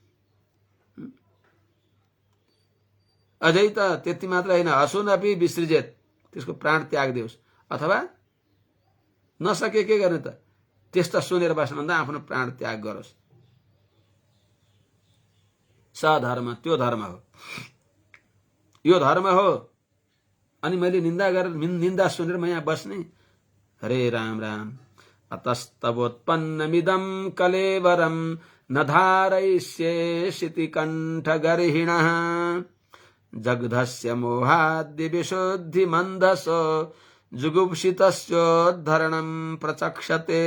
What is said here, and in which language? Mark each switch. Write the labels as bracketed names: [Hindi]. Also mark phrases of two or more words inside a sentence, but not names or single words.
[Nepali] अझै त त्यति मात्र होइन, [Sanskrit] असुनपि विसृजेत, [Nepali] त्यसको प्राण त्याग दियोस्, अथवा नसके के गर्ने त, त्यस्ता सुनेर बस्नुभन्दा आफ्नो प्राण त्याग गरोस्। सधर्म त्यो धर्म हो, यो धर्म हो। अनि मैले निन्दा सुनेर म यहाँ बस्ने, हरे राम राम। [Sanskrit] अतस्तवोत्पन्नमिदं कलेवरं न धारयिष्ये शितिकण्ठगर्हिणः जग्धस्य मोहाद्य विशुद्धि मंदसो जुगुप्सितस्योद्धरणं प्रचक्षते।